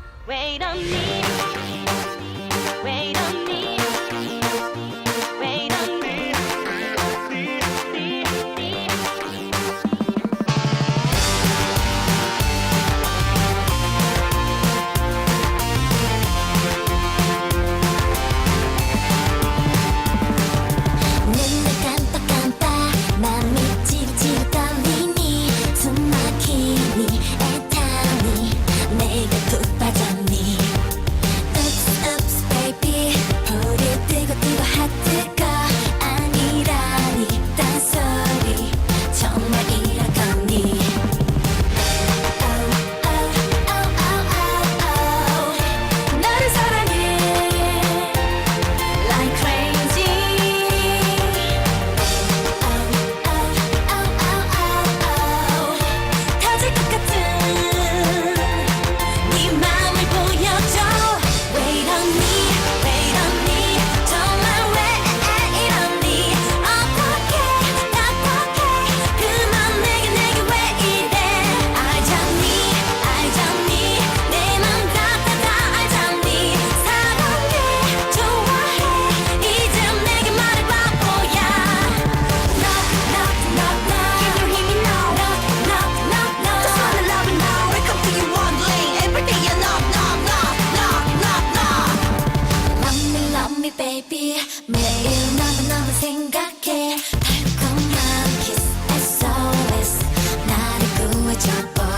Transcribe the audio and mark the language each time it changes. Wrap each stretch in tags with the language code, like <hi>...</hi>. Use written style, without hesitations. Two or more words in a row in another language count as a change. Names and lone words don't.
<en>Wait on me. Wait on me. Wait on me.</en> <ko>눈을 깜빡깜빡 맘이 찌릿찌릿 떨리니 숨 막히니 애타니 내가 푹 빠졌니</ko> <en>Oops oops baby</en> <ko>불이 뜨고 뜨고 핫뜨거 아니라니 딴소리 정말 이럴 거니 Oh oh oh oh oh oh 너를 사랑해</ko> <en>Like crazy</en> <ko>터질 것 같은 네 맘을 보여줘</ko> <en>Wait on me, wait on me</en> <ko>정말 왜 이러니 어떡해 답답해 그만 내게 왜 이래 알잖니 알잖니 내 맘 다 알잖니 사랑해 좋아해 이젠 내게 말해봐 뭐야 Knock</ko> <en>knock knock knock Can you hear me now Knock knock knock knock Just wanna love you now Welcome to your one lane Every day you knock knock knock knock knock knock Love me baby</en> <ko>매일 너만 생각해 달콤한</ko> <en>kiss SOS</en> <ko>나를 구해줘</ko>